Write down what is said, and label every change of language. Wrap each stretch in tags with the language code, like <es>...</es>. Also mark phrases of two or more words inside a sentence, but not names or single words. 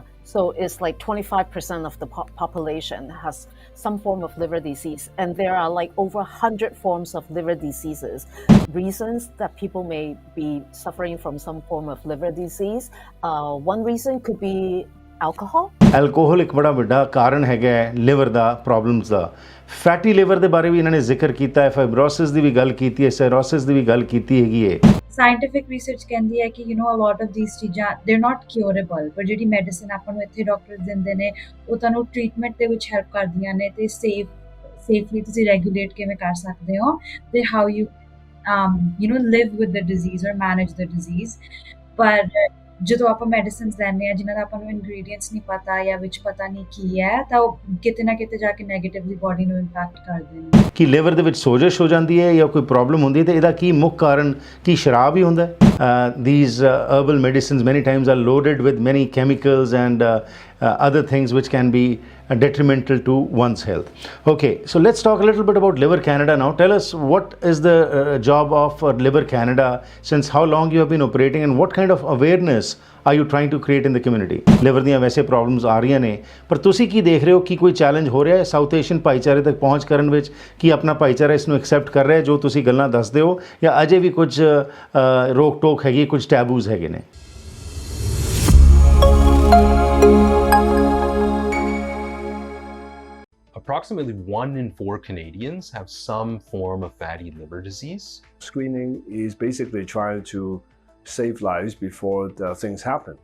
<en>So it's like 25% of the population has some form of liver disease. And there are like over 100 forms of liver diseases. Reasons that people may be suffering from some form of liver disease. One reason could be alcohol.</en> <pa>ਐਲਕੋਹਲ ਇੱਕ ਬੜਾ ਵੱਡਾ ਕਾਰਨ ਹੈਗਾ ਲਿਵਰ ਦਾ ਪ੍ਰੋਬਲਮਸ ਦਾ।</pa> <en>fatty liver</en> <pa>ਦੇ ਬਾਰੇ ਵੀ ਇਹਨਾਂ ਨੇ ਜ਼ਿਕਰ ਕੀਤਾ ਹੈ, ਫਾਈਬਰੋਸਿਸ ਦੀ ਵੀ ਗੱਲ ਕੀਤੀ ਹੈ, ਸਾਇਰੋਸਿਸ ਦੀ ਵੀ ਗੱਲ ਕੀਤੀ ਹੈਗੀ ਹੈ।</pa> <en>scientific research</en> <pa>ਕਹਿੰਦੀ ਹੈ ਕਿ</pa> <en>a lot of these</en> <pa>ਚੀਜ਼ਾਂ</pa> <en>they're not curable,</en> <pa>ਪਰ ਜਿਹੜੀ ਮੈਡੀਸਿਨ ਆਪਾਂ ਨੂੰ ਇੱਥੇ ਡਾਕਟਰਸ ਦਿੰਦੇ ਨੇ ਉਹ ਤੁਹਾਨੂੰ ਟ੍ਰੀਟਮੈਂਟ ਦੇ ਵਿੱਚ ਹੈਲਪ ਕਰਦੀਆਂ ਨੇ ਤੇ ਸੇਫਲੀ ਤੁਸੀਂ ਰੈਗੂਲੇਟ ਕਿਵੇਂ ਕਰ ਸਕਦੇ ਹੋ ਤੇ</pa> <en>how you live with the disease</en> <pa>or manage the disease। ਪਰ ਜਦੋਂ ਆਪਾਂ ਮੈਡੀਸਿਨਸ ਲੈਂਦੇ ਆ ਜਿਨ੍ਹਾਂ ਦਾ ਆਪਾਂ ਨੂੰ ਇੰਗਰੀਡੀਐਂਟਸ ਨਹੀਂ ਪਤਾ ਜਾਂ ਵਿੱਚ ਪਤਾ ਨਹੀਂ ਕੀ ਹੈ ਤਾਂ ਉਹ ਕਿਤੇ ਨਾ ਕਿਤੇ ਜਾ ਕੇ</pa> <en>negatively body</en> <pa>ਨੂੰ ਇੰਪੈਕਟ ਕਰਦੇ ਨੇ। ਕਿ ਲਿਵਰ ਦੇ ਵਿੱਚ ਸੋਜਸ਼ ਹੋ ਜਾਂਦੀ ਹੈ ਜਾਂ ਕੋਈ ਪ੍ਰੋਬਲਮ ਹੁੰਦੀ ਹੈ ਤੇ ਇਹਦਾ ਕੀ ਮੁੱਖ ਕਾਰਨ ਕੀ ਸ਼ਰਾਬ ਹੀ ਹੁੰਦਾ ਹੈ?</pa> <en>These herbal medicines many times are loaded with many chemicals and other things which can be detrimental to one's health. Okay, so let's talk a little bit about Liver Canada now. Tell us, what is the job of Liver Canada, since how long you have been operating, and what kind of awareness are you trying to create in the community?</en> <pa>Liver ਦੀਆਂ ਵੈਸੇ ਪ੍ਰੋਬਲਮਸ ਆ ਰਹੀਆਂ ਨੇ, ਪਰ ਤੁਸੀਂ ਕੀ ਦੇਖ ਰਹੇ ਹੋ ਕਿ ਕੋਈ ਚੈਲੰਜ ਹੋ ਰਿਹਾ ਹੈ</pa> <en>South Asian</en> <pa>ਭਾਈਚਾਰੇ ਤੱਕ ਪਹੁੰਚ ਕਰਨ ਵਿੱਚ? ਕੀ ਆਪਣਾ ਭਾਈਚਾਰਾ ਇਸ ਨੂੰ ਐਕਸੈਪਟ ਕਰ ਰਿਹਾ ਜੋ ਤੁਸੀਂ ਗੱਲਾਂ ਦੱਸਦੇ ਹੋ, ਜਾਂ ਅਜੇ ਵੀ ਕੁਝ ਰੋਕ ਟੋਕ ਹੈਗੀ, ਕੁਝ ਟੈਬੂਜ਼ ਹੈਗੇ ਨੇ?</pa> <en>Approximately 1 in 4 Canadians have some form of fatty liver disease. Screening is basically trying to save lives before the things happen.</en>